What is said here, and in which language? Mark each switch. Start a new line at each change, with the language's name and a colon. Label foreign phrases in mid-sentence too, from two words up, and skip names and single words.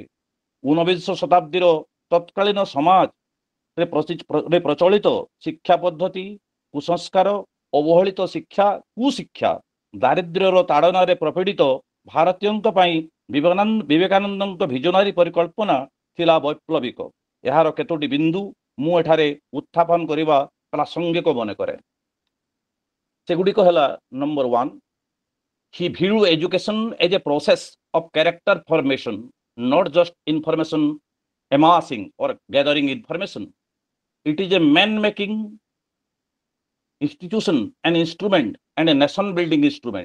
Odia: 19 ଶତାବ୍ଦୀର ତତ୍କାଳୀନ ସମାଜରେ ପ୍ରଚଳିତ ଶିକ୍ଷା ପଦ୍ଧତି, କୁସଂସ୍କାର, ଅବହେଳିତ ଶିକ୍ଷା, କୁଶିକ୍ଷା, ଦାରିଦ୍ର୍ୟର ତାଡ଼ନାରେ ପ୍ରପୀଡ଼ିତ ଭାରତୀୟଙ୍କ ପାଇଁ ବିବେକାନନ୍ଦଙ୍କ ଭିଜନାରୀ ପରିକଳ୍ପନା ଥିଲା ବୈପ୍ଳବିକ। ଏହାର କେତୋଟି ବିନ୍ଦୁ ମୁଁ ଏଠାରେ ଉତ୍ଥାପନ କରିବା ପ୍ରାସଙ୍ଗିକ ମନେ କରେ। ସେଗୁଡ଼ିକ ହେଲା, ନମ୍ବର 1,
English: he viewed education as a process of character formation, not just information amassing or gathering information. It is a man-making institution, an instrument, and a nation-building instrument.